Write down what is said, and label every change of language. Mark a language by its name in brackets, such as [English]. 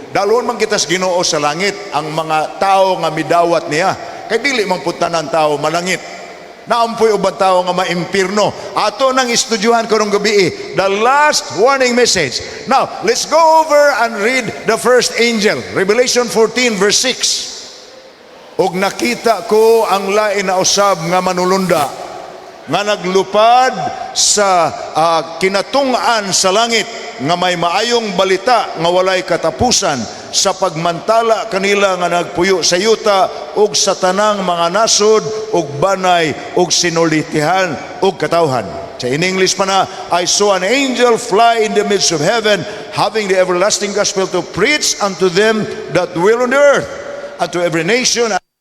[Cebuano] Dalon man kita sa Ginoo sa langit ang mga tao nga midawat niya. Kay dili man pud tanan tao malangit. Naampoy ubang tao nga maimpirno. Ato nang istudyuhan karong gabi [English] the last warning message. Now, let's go over and read the first angel. Revelation 14 verse 6. [Cebuano] Og nakita ko ang lain na usab nga manulunda nga naglupad sa kinatung-an sa langit nga may maayong balita nga walay katapusan sa pagmantala kanila nga nagpuyo sa yuta ug sa tanang mga nasod ug banay ug sinulitihan ug katawhan. Sa in English pa na, [English] I saw an angel fly in the midst of heaven, having the everlasting gospel to preach unto them that dwell on the earth, and to every nation.